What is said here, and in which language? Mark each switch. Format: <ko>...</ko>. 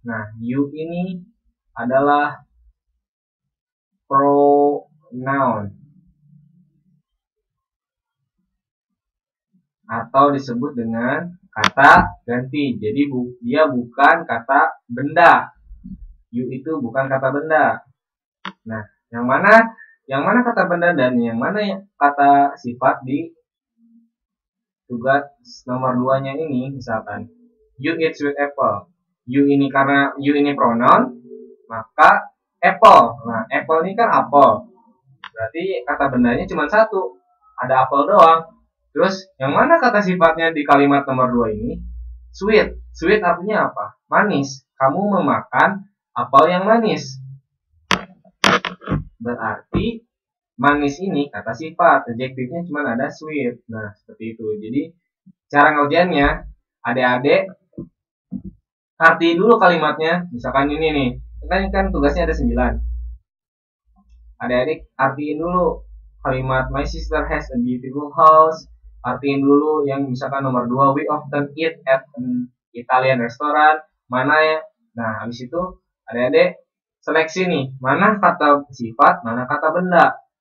<id>Nah, you ini adalah pronoun atau disebut dengan kata ganti. Jadi dia bukan kata benda. You itu bukan kata benda. Nah, yang mana kata benda dan yang mana kata sifat di tugas nomor 2-nya ini? Misalkan</id> <en>you eat sweet apple.</en> <id>You ini karena you ini pronoun, maka apple. Nah, apple ini kan apel. Berarti kata bendanya cuma 1. Ada apel doang. Terus yang mana kata sifatnya di kalimat nomor 2 ini? Sweet. Sweet artinya apa? Manis. Kamu memakan apel yang manis. Berarti manis ini kata sifat. Adjektifnya cuma ada sweet. Nah, seperti itu. Jadi cara ngerjainnya, adik-adik artiin dulu kalimatnya. Misalkan ini nih. Kan tugasnya ada 9. Adik-adik artiin dulu kalimat</id> <en>my sister has a beautiful house.</en> <id>Artiin dulu yang misalkan nomor 2,</id> <en>we often eat at an Italian restaurant.</en> <id>Mana ya? Nah, habis itu adik-adik seleksi nih, mana kata sifat, mana kata benda.</id>